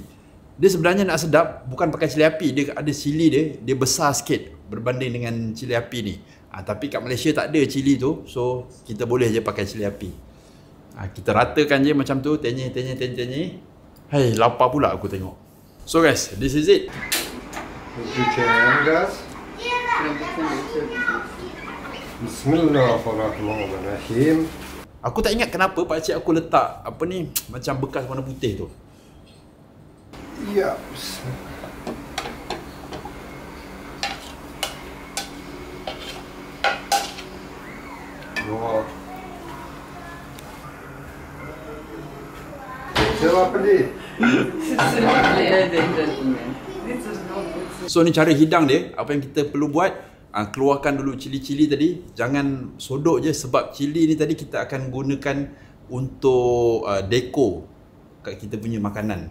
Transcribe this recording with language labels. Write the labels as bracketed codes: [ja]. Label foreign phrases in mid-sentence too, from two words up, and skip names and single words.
[ms] Dia sebenarnya nak sedap bukan pakai cili api. Dia ada cili dia besar sikit berbanding dengan cili api ni. Tapi kat Malaysia tak ada cili tu. So kita boleh je pakai cili api. Kita ratakan je macam tu. Tenyih. Hai, lapar pula aku tengok. [en] So guys, this is it. [ru] Включаем газ. [ar] Bismillahirrahmanirrahim. [ms] Aku tak ingat kenapa pakcik aku letak apa ni macam bekas warna putih tu. Ya. [ru] Вот. Села пли. [ms] So ni cara hidang dia. Apa yang kita perlu buat, keluarkan dulu cili-cili tadi. Jangan sodok je sebab cili ni tadi kita akan gunakan untuk dekor kat kita punya makanan.